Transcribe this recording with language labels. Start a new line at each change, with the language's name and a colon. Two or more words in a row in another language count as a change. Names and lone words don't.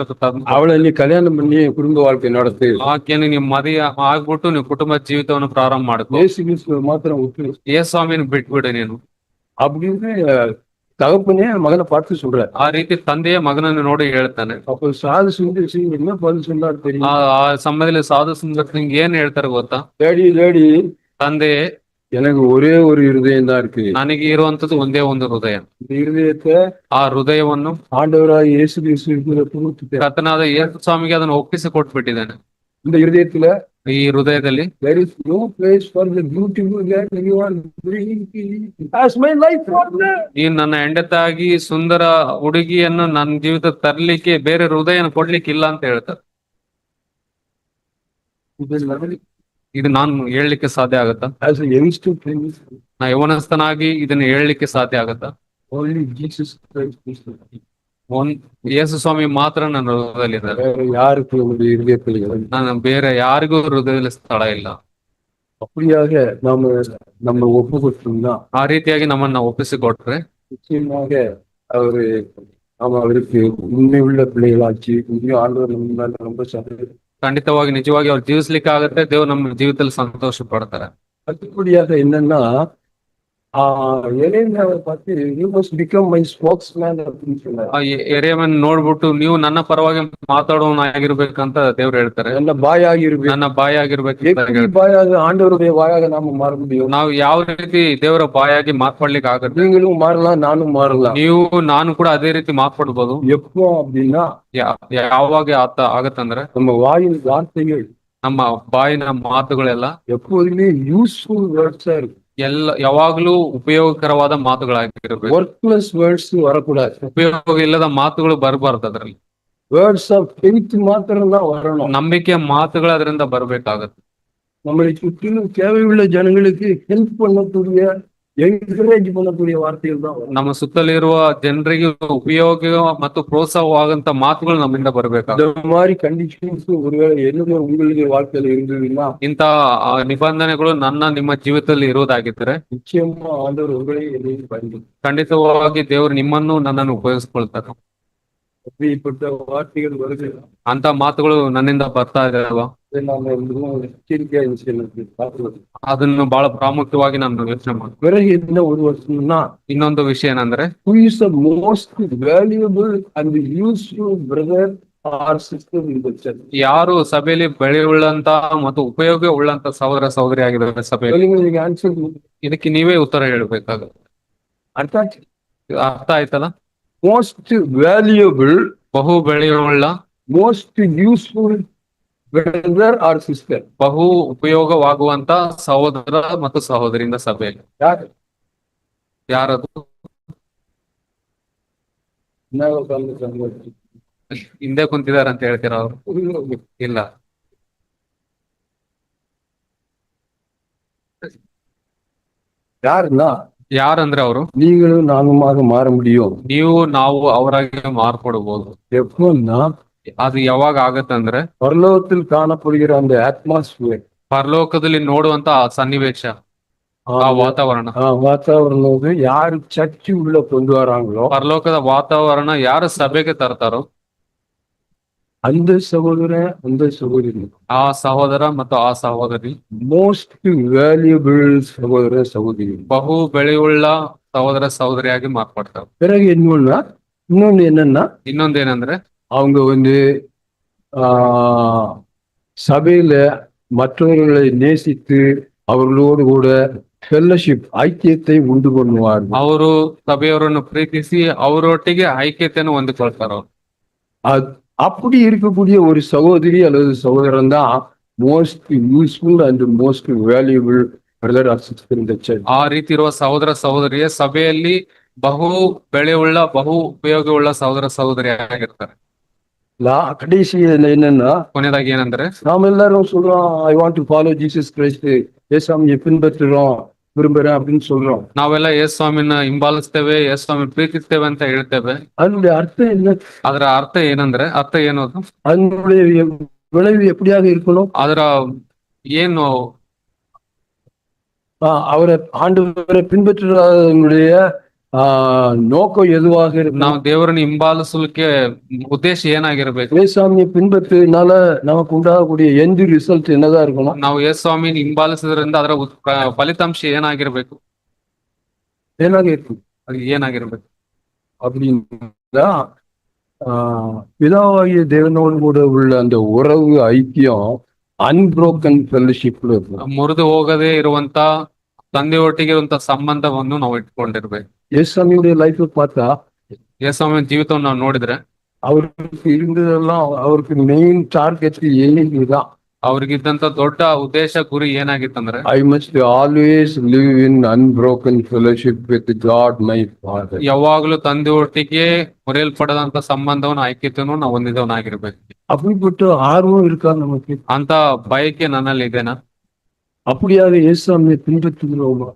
Tamil: அவள நீ கல்யாண பண்ணி ಕುಟುಂಬ வாழ்க்கை நடத்து.
Kannada: ಆಕೆಯನ್ನು ನೀವು ಮದುವೆ ಆಗ್ಬಿಟ್ಟು ನೀವು ಕುಟುಂಬ ಜೀವಿತವನ್ನು ಪ್ರಾರಂಭ ಮಾಡ್ಕೊ. ಮಾತ್ರ ಹುಟ್ಟು ಸ್ವಾಮಿನ ಬಿಟ್ಬಿಡು ನೀನು
Tamil: அப்படின்னு தகப்பனே மகனை பார்த்து சொல்ற.
Kannada: ಆ ರೀತಿ ತಂದೆಯ ಮಗನನ್ನು ನೋಡಿ ಹೇಳ್ತಾನೆ.
Tamil: அப்ப சாது சுந்தர் சிங் என்ன பதில் சொன்னார் தெரியும்?
Kannada: ಆ ಸಮಯದಲ್ಲಿ ಸಾಧು ಸುಂದರ್ ಸಿಂಗ್ ಏನ್ ಹೇಳ್ತಾರೆ ಗೊತ್ತಾ? ಲೇಡಿ ತಂದೆ,
Tamil: எனக்கு ஒரே ஒரு இருதயம் தான் இருக்கு.
Kannada: ನನಗೆ ಇರುವಂತದ್ದು ಒಂದೇ ಒಂದು ಹೃದಯ.
Tamil: இந்த இருதயத்தை
Kannada: ಆ ಹೃದಯವನ್ನು
Tamil: ஆண்டவராக இயேசு கிறிஸ்து
Kannada: ಕರ್ತನಾದ ಯೇಸು ಸ್ವಾಮಿಗೆ ಅದನ್ನು ಒಪ್ಪಿಸಿ ಕೊಟ್ಬಿಟ್ಟಿದ್ದಾನೆ.
Tamil: இந்த இருதயத்துல
Kannada: ಈ ಹೃದಯದಲ್ಲಿ
English: there is no place for the beautiful girl you are bringing as my life partner.
Kannada: ಈ ನನ್ನ ಹೆಂಡತಾಗಿ ಸುಂದರ ಹುಡುಗಿಯನ್ನು ನನ್ನ ಜೀವಿತ ತರ್ಲಿಕ್ಕೆ ಬೇರೆ ಹೃದಯನ ಕೊಡ್ಲಿಕ್ಕೆ ಇಲ್ಲ ಅಂತ ಹೇಳ್ತಾರೆ. ಇದು ನಾನು ಹೇಳಲಿಕ್ಕೆ ಸಾಧ್ಯ ಆಗತ್ತಾ?
English: As a youngster,
Kannada: ನಾ ಯವನಸ್ಥನಾಗಿ ಇದನ್ನ ಹೇಳಲಿಕ್ಕೆ ಸಾಧ್ಯ ಆಗತ್ತಾ?
English: only Jesus Christ is the key.
Kannada: ಯೇಸು ಸ್ವಾಮಿ ಮಾತ್ರ ನನ್ನ ಹೃದಯದಲ್ಲಿದ್ದಾರೆ.
Tamil: யாருக்கு உங்களுடைய இருதயத்தில்
Kannada: ನಾನು ಬೇರೆ ಯಾರಿಗೂ ಹೃದಯದಲ್ಲಿ ಸ್ಥಳ ಇಲ್ಲ.
Tamil: அப்படியாக நம்ம ஒப்பு கொடுத்தோம்னா,
Kannada: ಆ ರೀತಿಯಾಗಿ ನಮ್ಮನ್ನ ಒಪ್ಪಿಸಿಕೊಟ್ರೆ
Tamil: நிச்சயமாக அவருக்கு உண்மை உள்ள பிள்ளைகளாச்சு ஆண்டவர் நம்ம மேல ரொம்ப சந்தோஷம்.
Kannada: ಖಂಡಿತವಾಗಿ ನಿಜವಾಗಿ ಅವ್ರು ಜೀವಿಸ್ಲಿಕ್ಕೆ ಆಗತ್ತೆ. ದೇವ್ರು ನಮ್ಮ ಜೀವಿತದಲ್ಲಿ ಸಂತೋಷ ಪಡ್ತಾರೆ.
Tamil: அடுத்தபடியாக என்னன்னா, பார்த்து
English: you must become my spokesman
Tamil: அப்படின்னு சொன்னார்.
Kannada: ಎರೆಯಮ್ಮನ್ ನೋಡ್ಬಿಟ್ಟು ನೀವು ನನ್ನ ಪರವಾಗಿ ಮಾತಾಡೋನಾಗಿರ್ಬೇಕಂತ ದೇವ್ರು ಹೇಳ್ತಾರೆ. ನನ್ನ ಬಾಯಾಗಿ ಇರ್ಬೇಕು. ನನ್ನ ಬಾಯಾಗಿರ್ಬೇಕು.
Tamil: ಬಾಯಾಗ ಆಂಡವರುடைய வாயாக நாம மாற முடியும்.
Kannada: ನಾವು ಯಾವ ರೀತಿ ದೇವರ ಬಾಯಾಗಿ ಮಾತಾಡ್ಲಿಕ್ಕೆ ಆಗುತ್ತೆ?
Tamil: நீங்களும் மாறலாம், நானும் மாறலாம்.
Kannada: ನೀವು ನಾನು ಕೂಡ ಅದೇ ರೀತಿ ಮಾತಾಡ್ಬೋದು.
Tamil: எப்போ அப்படின்னா,
Kannada: ಯಾವಾಗ ಆಗತ್ತಂದ್ರೆ
Tamil: நம்ம வாயின் வார்த்தைகள்,
Kannada: ನಮ್ಮ ಬಾಯಿನ ಮಾತುಗಳೆಲ್ಲ
Tamil: எப்போதுமே
English: useful words
Tamil: இருக்கும்.
Kannada: ಯಾವಾಗ್ಲೂ ಉಪಯೋಗಕರವಾದ ಮಾತುಗಳಾಗಿರ್ಬೇಕು.
English: workless words வரக்கூடாது.
Kannada: ಉಪಯೋಗ ಇಲ್ಲದ ಮಾತುಗಳು ಬರಬಾರ್ದು. ಅದ್ರಲ್ಲಿ
English: words of faith
Tamil: மாத்திரம் தான் வரணும்.
Kannada: ನಂಬಿಕೆಯ ಮಾತುಗಳು ಅದರಿಂದ ಬರ್ಬೇಕಾಗತ್ತೆ.
Tamil: நம்மளை சுற்றிலும் தேவையுள்ள ஜனங்களுக்கு ஹெல்ப் பண்ணக்கூடிய, என்கரேஜ் பண்ணக்கூடிய வார்த்தைகள் தான்.
Kannada: ನಮ್ಮ ಸುತ್ತಲಿರುವ ಜನರಿಗೆ ಉಪಯೋಗ ಮತ್ತು ಪ್ರೋತ್ಸಾಹವಾಗಂತ ಮಾತುಗಳು ನಮ್ಮಿಂದ ಬರ್ಬೇಕಾಗುತ್ತೆ.
Tamil: இந்த மாதிரி கண்டிஷன்ஸ் ஒருவேளை என்னுடைய உங்களுடைய வாழ்க்கையில இருந்ததுன்னா,
Kannada: ಇಂತ ನಿಬಂಧನೆಗಳು ನಿಮ್ಮ ಜೀವಿತದಲ್ಲಿ ಇರುವುದಾಗಿದ್ರೆ
Tamil: நிச்சயமா ஆண்டவர் உங்களை என்னையும் பயன்படுத்தும்.
Kannada: ಖಂಡಿತವಾಗಿ ದೇವರು ನಿಮ್ಮನ್ನು ನನ್ನನ್ನು ಉಪಯೋಗಿಸ್ಕೊಳ್ತಾರೆ.
Tamil: அப்படிப்பட்ட வார்த்தைகள் வருகிறது.
Kannada: ಅಂತ ಮಾತುಗಳು ನನ್ನಿಂದ ಬರ್ತಾ ಇದೆ ಅಲ್ವಾ? ಅದನ್ನು ಬಹಳ ಪ್ರಾಮುಖ್ಯವಾಗಿ ನಾನು ಯೋಚನೆ ಮಾಡ್ತೀನಿ.
Tamil: பிறகு என்ன ஒரு வருஷம்னா,
Kannada: ಇನ್ನೊಂದು ವಿಷಯ ಏನಂದ್ರೆ,
English: who is the most valuable and useful brother or sister in the church.
Kannada: ಯಾರು ಸಭೆಯಲ್ಲಿ ಬೆಳೆಯುಳ್ಳಂತ ಮತ್ತು ಉಪಯೋಗ ಉಳ್ಳಂತ ಸಹೋದರ ಸಹೋದರಿ ಆಗಿದ್ದಾರೆ ಸಭೆಯಲ್ಲಿ? ನೀವು ಆನ್ಸರ್ ಇದಕ್ಕೆ ನೀವೇ ಉತ್ತರ ಹೇಳ್ಬೇಕಾಗುತ್ತೆ. ಅರ್ಥ ಆಯ್ತು? ಅರ್ಥ ಆಯ್ತಲ್ಲ?
English: most valuable,
Kannada: ಬಹು ಬೆಳೆಯುಳ್ಳ,
English: most useful brother or sister.
Kannada: ಬಹು ಉಪಯೋಗವಾಗುವಂತ ಸಹೋದರ ಮತ್ತು ಸಹೋದರಿಯಿಂದ ಸಭೆಯಲ್ಲಿ ಯಾರು? ಯಾರದು? ನಾವು ಸಂಗತಿ. ಹಿಂದೆ ಕುಂತಿದಾರೆ ಅಂತ ಹೇಳ್ತೀರಾ ಅವ್ರು? ಇಲ್ಲ. ಯಾರನ್ನ? ಯಾರಂದ್ರೆ ಅವರು
Tamil: நீங்களும் நானுமாக மாற முடியும்.
Kannada: ನೀವು ನಾವು ಅವರಾಗಿ ಮಾರ್ಪಡಬಹುದು.
Tamil: எப்போன்னா
Kannada: ಅದು ಯಾವಾಗ ಆಗತ್ತಂದ್ರೆ
Tamil: பரலோகத்தில் காணப்படுகிற அந்த அட்மாஸ்பியர்,
Kannada: ಪರಲೋಕದಲ್ಲಿ ನೋಡುವಂತ ಆ ಸನ್ನಿವೇಶ, ಆ ವಾತಾವರಣ,
Tamil: வாத்தாவரணம் யாரு சர்ச்சு உள்ள கொண்டு வராங்களோ
Kannada: ಪರಲೋಕದ ವಾತಾವರಣ ಯಾರು ಸಭೆಗೆ ತರ್ತಾರೋ
Tamil: அந்த சகோதரன் அந்த சகோதரி
Kannada: ಆ ಸಹೋದರ ಮತ್ತು ಆ ಸಹೋದರಿ
English: most valuable
Tamil: சகோதர சகோதரி.
Kannada: ಬಹು ಬೆಳೆಯುಳ್ಳ ಸಹೋದರ ಸಹೋದರಿಯಾಗಿ ಮಾರ್ಪಡ್ತಾರೆ.
Tamil: பிறகு இன்னொன்னு என்னன்னா,
Kannada: ಇನ್ನೊಂದೇನಂದ್ರೆ
Tamil: அவங்க சபையில மற்றவர்களை நேசித்து அவர்களோடு கூட ஃபெல்லோஷிப் ஐக்கியத்தை உண்டு பண்ணுவார்கள்.
Kannada: ಅವರು ಸಭೆಯವರನ್ನು ಪ್ರೀತಿಸಿ ಅವರೊಟ್ಟಿಗೆ ಐಕ್ಯತೆಯನ್ನು ಹೊಂದಿಕೊಳ್ತಾರ.
Tamil: அப்படி இருக்கக்கூடிய ஒரு சகோதரி அல்லது சகோதரன் தான்
English: most useful and most valuable brother or sister in the church.
Kannada: ಆ ರೀತಿ ಇರುವ ಸಹೋದರ ಸಹೋದರಿಯ ಸಭೆಯಲ್ಲಿ ಬಹು ಬೆಳೆಯುಳ್ಳ ಬಹು ಉಪಯೋಗವುಳ್ಳ ಸಹೋದರ ಸಹೋದರಿಯಾಗಿರ್ತಾರೆ.
Tamil: கடைசியில் என்னன்னா,
Kannada: ಕೊನೆಯದಾಗಿ ಏನಂದ್ರೆ
Tamil: நாம எல்லாரும் சொல்றோம்
English: I want to follow Jesus Christ,
Tamil: இயேசுவை பின்பற்றுறோம் விரும்புறேன் அப்படின்னு சொல்றோம்.
Kannada: ನಾವೆಲ್ಲ ಯೇಸು ಸ್ವಾಮಿನ ಹಿಂಬಾಲಿಸ್ತೇವೆ, ಯೇಸು ಸ್ವಾಮಿ ಪ್ರೀತಿಸ್ತೇವೆ ಅಂತ ಹೇಳ್ತೇವೆ.
Tamil: அதனுடைய அர்த்தம் என்ன?
Kannada: ಅದರ ಅರ್ಥ ಏನಂದ್ರೆ ಅರ್ಥ ಏನು ಅದು?
Tamil: அதனுடைய விளைவு எப்படியாக இருக்கணும்?
Kannada: ಅದರ ಏನು
Tamil: அவரை ஆண்டவரை பின்பற்றுறதனுடைய நோக்கம் எதுவாக இருக்கு?
Kannada: ನಾವು ದೇವರನ್ನು ಹಿಂಬಾಲಿಸಲಿಕ್ಕೆ ಉದ್ದೇಶ ಏನಾಗಿರ್ಬೇಕು?
Tamil: இயேசுவை பின்பற்றினால நமக்கு உண்டாகக்கூடிய எந்த ரிசல்ட் என்னதான் இருக்கணும்?
Kannada: ನಾವು ಯೇಸು ಸ್ವಾಮಿನ ಹಿಂಬಾಲಿಸೋದ್ರಿಂದ ಅದರ ಫಲಿತಾಂಶ ಏನಾಗಿರ್ಬೇಕು?
Tamil: ஏனாக இருக்கும்?
Kannada: ಅದು ಏನಾಗಿರ್ಬೇಕು
Tamil: அப்படின்னா பிதாவாகிய தேவனோடு கூட உள்ள அந்த உறவு ஐக்கியம்
English: unbroken fellowship
Tamil: இருக்கும்.
Kannada: ಮುರಿದು ಹೋಗದೆ ಇರುವಂತ ತಂದೆಯೊಟ್ಟಿಗೆ ಇರುವಂತ ಸಂಬಂಧವನ್ನು ನಾವು ಇಟ್ಕೊಂಡಿರ್ಬೇಕು.
Tamil: இயேசுடைய லைஃப் பார்த்தா
Kannada: ಯೇಸು ಸ್ವಾಮಿಯ ಜೀವಿತವನ್ನು ನಾವು ನೋಡಿದ್ರೆ
Tamil: அவருக்கு இருந்ததெல்லாம் அவருக்கு
English: main target
Tamil: தான்.
Kannada: ಅವ್ರಿಗಿದ್ದಂತ ದೊಡ್ಡ ಉದ್ದೇಶ ಗುರಿ ಏನಾಗಿತ್ತಂದ್ರೆ
English: I must always live in unbroken fellowship with God my Father.
Kannada: ಯಾವಾಗಲೂ ತಂದೆಯೊಟ್ಟಿಗೆ ಮುರಿಯಲ್ಪಡದಂತ ಸಂಬಂಧವನ್ನು ಐಕ್ಯತೆಯನ್ನು ನಾವು ಹೊಂದಿದವನಾಗಿರ್ಬೇಕು.
Tamil: அப்படிப்பட்ட ஆர்வம் இருக்கா நமக்கு?
Kannada: ಅಂತ ಬಯಕೆ ನನ್ನಲ್ಲಿ ಇದೆನಾ?
Tamil: அப்படியாக இயேசுவை பின்பற்றுகிறோமா?